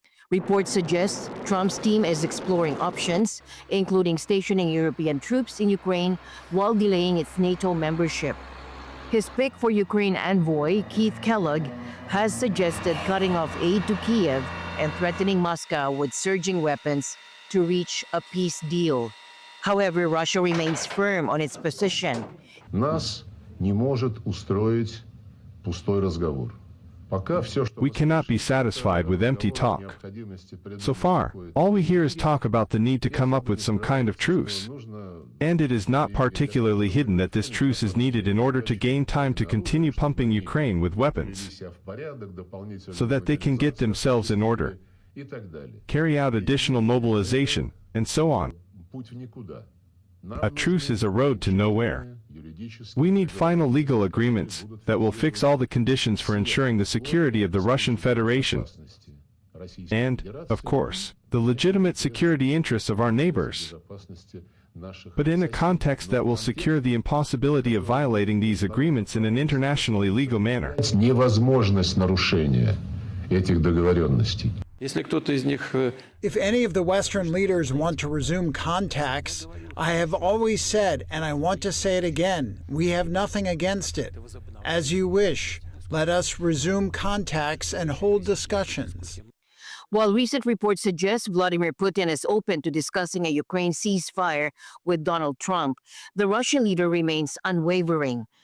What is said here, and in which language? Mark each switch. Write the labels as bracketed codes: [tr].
[en] Reports suggest Trump's team is exploring options, including stationing European troops in Ukraine while delaying its NATO membership. His pick for Ukraine envoy, Keith Kellogg, has suggested cutting off aid to Kiev and threatening Moscow with surging weapons to reach a peace deal. However, Russia remains firm on its position. [ru] Нас не может устроить пустой разговор. [en] We cannot be satisfied with empty talk. So far, all we hear is talk about the need to come up with some kind of truce. And it is not particularly hidden that this truce is needed in order to gain time to continue pumping Ukraine with weapons, so that they can get themselves in order, carry out additional mobilization, and so on. A truce is a road to nowhere. We need final legal agreements that will fix all the conditions for ensuring the security of the Russian Federation and, of course, the legitimate security interests of our neighbors, but in a context that will secure the impossibility of violating these agreements in an internationally legal manner. [ru] Невозможность нарушения этих договоренностей. [en] If any of the Western leaders want to resume contacts, I have always said, and I want to say it again, we have nothing against it. As you wish, let us resume contacts and hold discussions. While recent reports suggest Vladimir Putin is open to discussing a Ukraine ceasefire with Donald Trump, the Russian leader remains unwavering.